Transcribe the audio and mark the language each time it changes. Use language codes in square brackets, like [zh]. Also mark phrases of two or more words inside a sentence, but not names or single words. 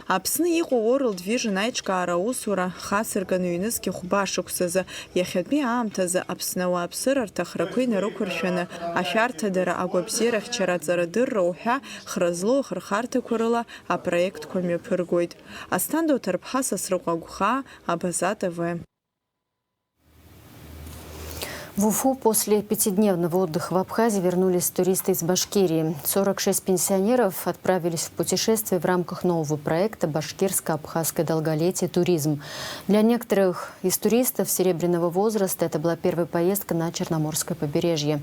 [ab] Аԥсны иҟоу World Vision аиҿкаара аусура хасырганы ҩнызқьи хәба шықәсазы иахьатәи аамҭазы Аԥсны ауаа ԥсырарҭахрақәа инарықәыршәаны ашәарҭадара, агәабзиарахьчара, аҵарадырра уҳәа хра злоу ахырхарҭақәа рыла апроектқәа мҩаԥыргоит. Асҭанда Ҭарԥҳа, Сасрыҟәа Гәхаа, Абаза ТВ. [ru] В Уфу после пятидневного отдыха в Абхазии вернулись туристы из Башкирии. 46 пенсионеров отправились в путешествие в рамках нового проекта «Башкирско-абхазское долголетие. Туризм». Для некоторых из туристов серебряного возраста это была первая поездка на Черноморское побережье.